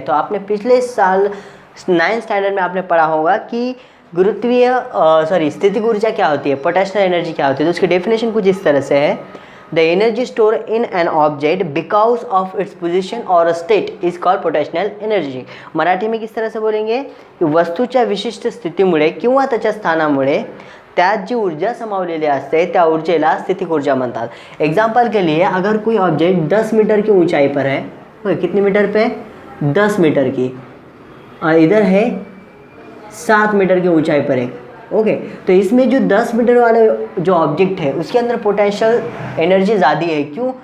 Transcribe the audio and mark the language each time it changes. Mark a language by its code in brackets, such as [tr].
[hi] तो आपने पिछले साल 9th स्टैंडर्ड में आपने पढ़ा होगा कि स्थितिक ऊर्जा क्या होती है, पोटेंशियल एनर्जी क्या होती है। तो उसकी डेफिनेशन कुछ इस तरह से है, [en] The energy store in an object because of its position और state is called potential energy. [hi] Marathi में किस तरह से बोलेंगे कि [mr] वस्तूच्या विशिष्ट स्थितीमुळे किंवा त्याच्या स्थानामुळे त्यात जी ऊर्जा सामावलेली असते त्या ऊर्जेला स्थितिक ऊर्जा म्हणतात। [hi] एग्जाम्पल के लिए अगर कोई ऑब्जेक्ट 10 मीटर की ऊंचाई पर है, कितने मीटर पे, 10 मीटर की, और इधर है 7 मीटर की ऊंचाई पर है, ओके। तो इसमें जो 10 मीटर वाला जो ऑब्जेक्ट है उसके अंदर पोटेंशियल एनर्जी ज़्यादा है, क्यों?